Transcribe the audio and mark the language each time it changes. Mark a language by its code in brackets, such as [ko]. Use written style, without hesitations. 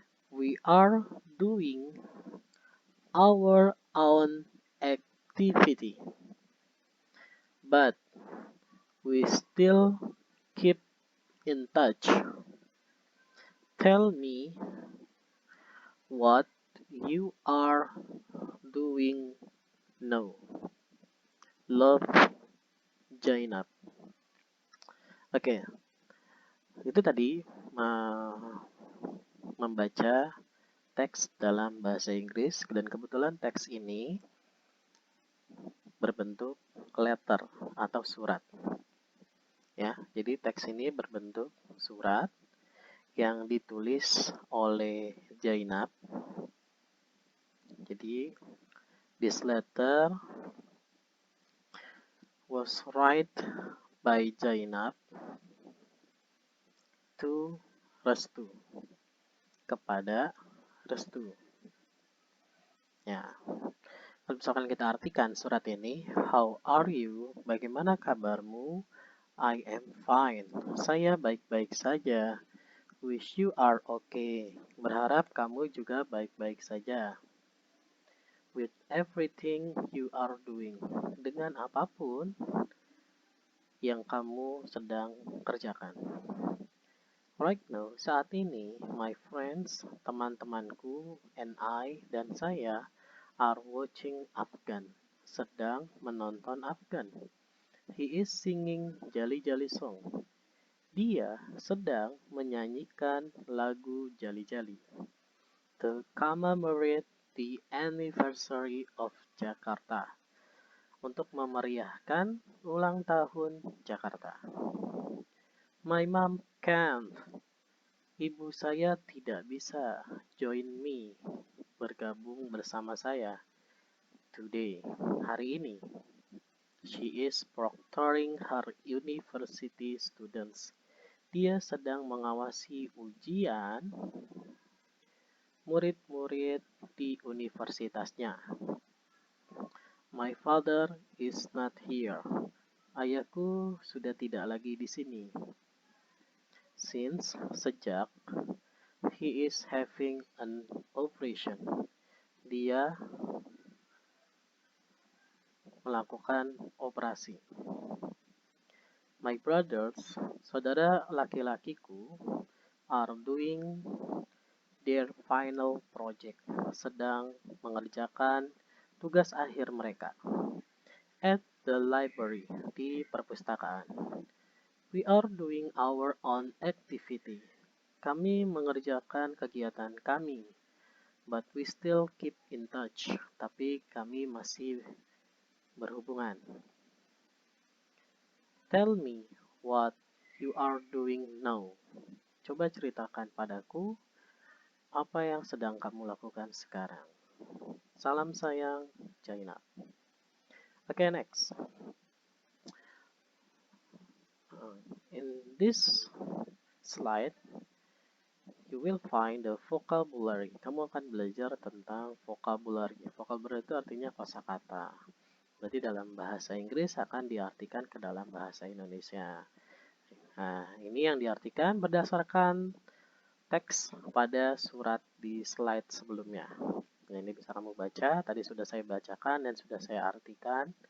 [en] We are doing our own activity, but we still keep in touch. Tell me what you are doing now. Love, Jainab. [id] Oke, itu tadi membaca teks dalam bahasa Inggris dan kebetulan teks ini berbentuk letter atau surat. Ya, jadi teks ini berbentuk surat yang ditulis oleh Jainab. [en] Jadi this letter was write by Jainab to Restu, [id] kepada Restu. Ya, kalau misalkan kita artikan surat ini, [en] how are you? [id] Bagaimana kabarmu? [en] I am fine. [id] Saya baik-baik saja. [en] Wish you are okay. [id] Berharap kamu juga baik-baik saja. [en] With everything you are doing. [id] Dengan apapun yang kamu sedang kerjakan. [en] Right now, [id] saat ini, [en] my friends, [id] teman-temanku, [en] and I, [id] dan saya, [en] are watching Afghan, [id] sedang menonton Afghan. [en] He is singing Jali Jali song. [id] Dia sedang menyanyikan lagu Jali Jali. [en] To commemorate the anniversary of Jakarta. [id] Untuk memeriahkan ulang tahun Jakarta. [en] My mom can't. [id] Ibu saya tidak bisa [en] join me, [id] bergabung bersama saya [en] today, [id] hari ini. [en] She is proctoring her university students. [id] Dia sedang mengawasi ujian murid-murid di universitasnya. [en] My father is not here. [id] Ayahku sudah tidak lagi di sini. [en] Sejak, he is having an operation. [id] Dia melakukan operasi. [en] My brothers, [id] saudara laki-lakiku, [en] are doing their final project, [id] sedang mengerjakan tugas akhir mereka. [en] At the library, [id] di perpustakaan. [en] We are doing our own activity. [id] Kami mengerjakan kegiatan kami, [en] but we still keep in touch. [id] Tapi kami masih berhubungan. [en] Tell me what you are doing now. [id] Coba ceritakan padaku apa yang sedang kamu lakukan sekarang. Salam sayang, Zainab. [en] Okay, next. In this slide, you will find the vocabulary. [id] Kamu akan belajar tentang vocabulary. Vocabulary itu artinya kosakata. Berarti dalam bahasa Inggris akan diartikan ke dalam bahasa Indonesia. Nah, ini yang diartikan berdasarkan teks pada surat di slide sebelumnya. Nah, ini bisa kamu baca. Tadi sudah saya bacakan dan sudah saya artikan.